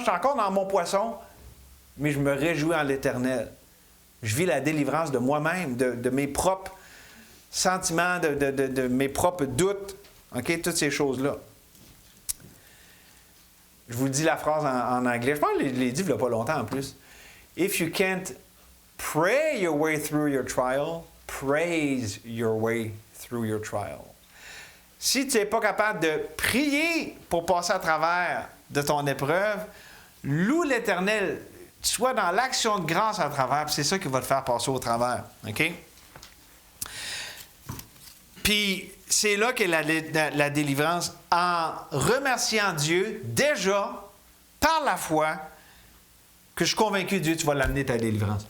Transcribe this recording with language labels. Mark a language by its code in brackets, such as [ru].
[fr] Je suis encore dans mon poisson, mais je me réjouis en l'Éternel. Je vis la délivrance de moi-même, de mes propres sentiments, de mes propres doutes. OK? Toutes ces choses-là. Je vous dis la phrase en anglais. Je pense que je l'ai dit il n'y a pas longtemps en plus. [en] If you can't pray your way through your trial, praise your way through your trial. [fr] Si tu n'es pas capable de prier pour passer à travers de ton épreuve, loue l'Éternel. Sois dans l'action de grâce à travers, puis c'est ça qui va te faire passer au travers. OK? Puis c'est là qu'est la délivrance, en remerciant Dieu, déjà, par la foi, que je suis convaincu, Dieu, tu vas l'amener ta délivrance.